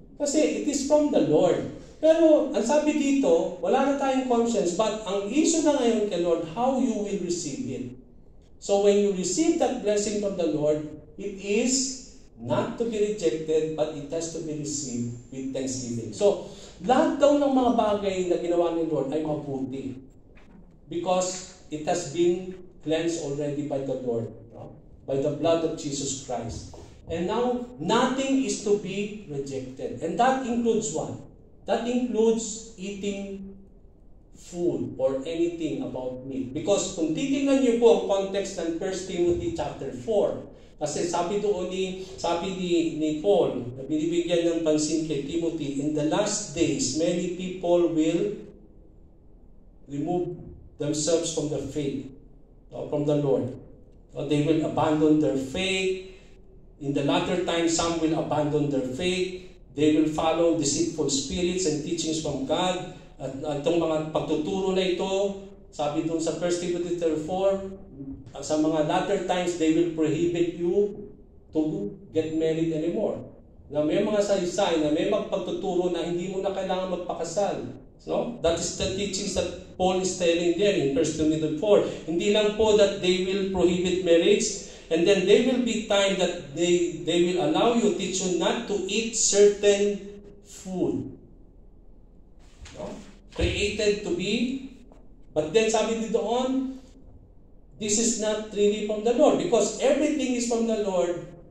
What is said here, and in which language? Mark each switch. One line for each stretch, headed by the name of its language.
Filipino: Kasi
English: it is from the Lord.
Filipino: Pero ang sabi dito, wala na tayong conscience, but ang issue na ngayon kay Lord,
English: how you will receive it. So when you receive that blessing from the Lord, it is not to be rejected, but it has to be received with thanksgiving.
Filipino: So, lahat daw ng mga bagay na ginawa ni Lord ay mabuti.
English: Because it has been cleansed already by the Lord, no? By the blood of Jesus Christ. And now, nothing is to be rejected. And that includes what? That includes eating food or anything about meat.
Filipino: Because kung titingnan niyo po ang context ng 1 Timothy chapter 4, kasi sabi ni Paul, na binibigyan ng pansin kay Timothy,
English: in the last days, many people will remove themselves from the faith, from the Lord. They will abandon their faith. In the latter time, some will abandon their faith. They will follow deceitful spirits and teachings from God.
Filipino: At itong mga pagtuturo na ito, sabi doon sa 1 Timothy 4, sa mga latter times,
English: they will prohibit you to get married anymore.
Filipino: Na may mga saysay na may magpagtuturo na hindi mo na kailangan magpakasal. No?
English: That is the teachings that Paul is telling there in 1 Timothy 4.
Filipino: Hindi lang po
English: that they will prohibit marriage, and then there will be time that they will allow you, teach you not to eat certain food. No? Created to be, but then
Filipino: sabi dito
English: on, this is not really from the Lord, because everything is from the Lord.